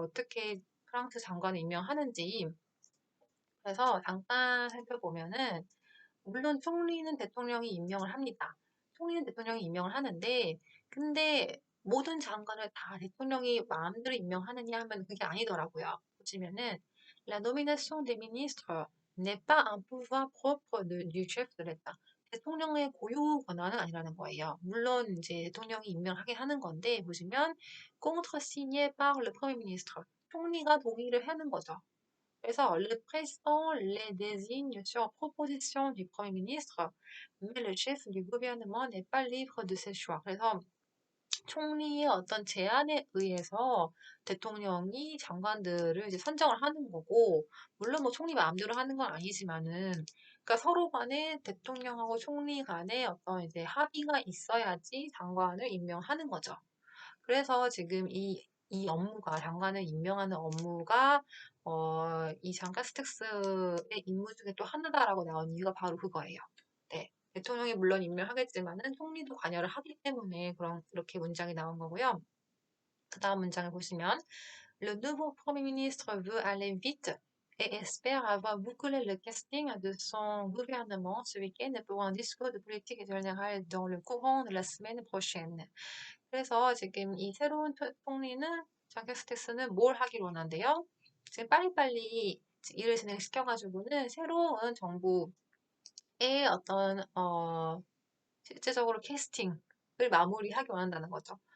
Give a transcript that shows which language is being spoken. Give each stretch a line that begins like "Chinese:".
Korean: 어떻게 프랑스 장관을 임명하는지. 그래서 잠깐 살펴보면은, 물론 총리는 대통령이 임명을 합니다. 총리는 대통령이 임명을 하는데, 근데 모든 장관을 다 대통령이 마음대로 임명하느냐 하면 그게 아니더라고요.
French: 보시면은, La nomination des ministres n'est pas un pouvoir propre du chef de l'État.
Korean: 대통령의 고유 권한은 아니라는 거예요. 물론 이제 대통령이 임명하게 하는 건데 보시면
French: contresigné par le Premier ministre.
Korean: 총리가 동의를 하는 거죠.
French: 그래서 le président les désigne sur proposition du Premier ministre, mais le chef du gouvernement n'est pas libre de ses choix.
Korean: 그래서 총리의 어떤 제안에 의해서 대통령이 장관들을 이제 선정을 하는 거고, 물론 뭐 총리 마음대로 하는 건 아니지만은, 그러니까 서로 간에 대통령하고 총리 간에 어떤 이제 합의가 있어야지 장관을 임명하는 거죠. 그래서 지금 이 업무가, 장관을 임명하는 업무가, 이 장카스텍스의 임무 중에 또 하나다라고 나온 이유가 바로 그거예요. 네. 대통령이 물론 임명하겠지만은 총리도 관여를 하기 때문에 이렇게 문장이 나온 거고요. 그 다음 문장을 보시면,
French: Le nouveau Premier ministre veut aller vite et espère avoir bouclé le casting de son gouvernement ce week-end pour un discours de politique générale dans le courant de la semaine prochaine.
Korean: 그래서 지금 이 새로운 총리는 장캐스텍스는 뭘 하기로 원한대요? 지금 빨리빨리 일을 진행시켜가지고는 새로운 정부의 어떤 실제적으로 캐스팅을 마무리하기 원한다는 거죠.